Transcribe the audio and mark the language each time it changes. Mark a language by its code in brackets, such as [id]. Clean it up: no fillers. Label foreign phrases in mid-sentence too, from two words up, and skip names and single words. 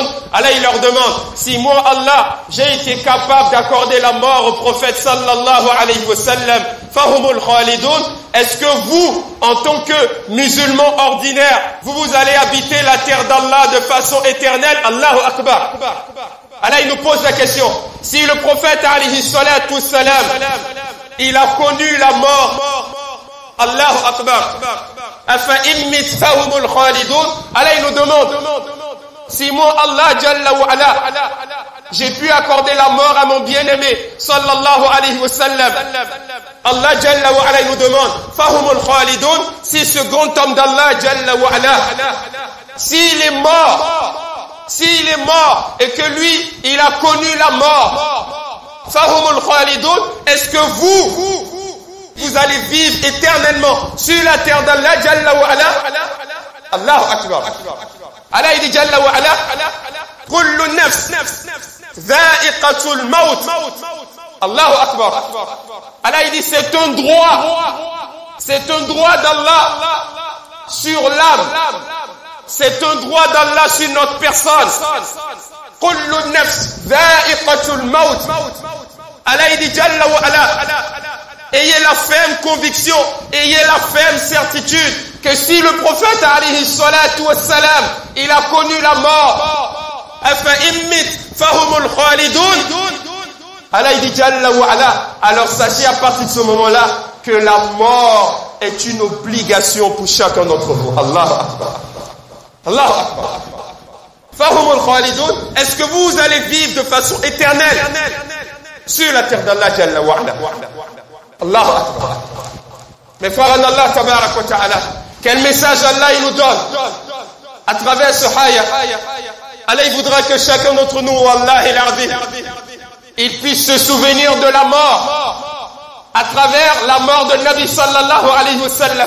[fr] Allah il leur demande, si moi Allah j'ai été capable d'accorder la mort au prophète [ar] صلى الله عليه وسلم, فهم الخالدون, [fr] est-ce que vous, en tant que musulmans ordinaires, vous allez habiter la terre d'Allah de façon éternelle? [ar] الله أكبر. [fr] Allah il nous pose la question, si le prophète [ar] عليه الصلاة والسلام, [fr] il a connu la mort, [ar] الله أكبر، أفإن مت فهم الخالدون. [fr] Allah il nous demande, si moi Allah [ar] جل وعلا, [fr] j'ai pu accorder la mort à mon bien-aimé [ar] صلى الله عليه وسلم, [fr] Allah [ar] جل وعلا [fr] nous demande, [ar] فهم الخالدون, [fr] si ce grand homme d'Allah [ar] جل وعلا, [fr] s'il est mort et que lui il a connu la mort, [ar] فهم الخالدون, [fr] est-ce que vous allez vivre éternellement sur la terre d'Allah [ar] جل وعلا? الله أكبر. Allah [fr] il dit [ar] جل وعلا، كل نفس ذائقة الموت. الله أكبر. [fr] Allah il dit c'est un droit d'Allah sur l'âme. C'est un droit d'Allah sur notre personne. [ar] كل نفس ذائقة الموت. Allah dit جل وعلا. [fr] Ayez la ferme conviction, ayez la ferme certitude que si le prophète [ar] عليه الصلاة والسلام, [fr] il a connu la mort, [ar] أفإن مت فهم الخالدون. Allah dit جل وعلا. [fr] Alors sachez à partir de ce moment-là que la mort est une obligation pour chacun d'entre vous. [ar] الله أكبر. الله أكبر. فهم الخالدون. [fr] Est-ce que vous allez vivre de façon éternelle sur la terre d'Allah [ar] جل وعلا? الله أكبر. [fr] Mes frères en Allah [ar] تبارك وتعالى, [fr] quel message Allah il nous donne à travers ce haya? Allah il voudra que chacun d'entre nous, wallahi l'ardi, il puisse se souvenir de la mort à travers la mort de [ar] نبي صلى الله عليه وسلم.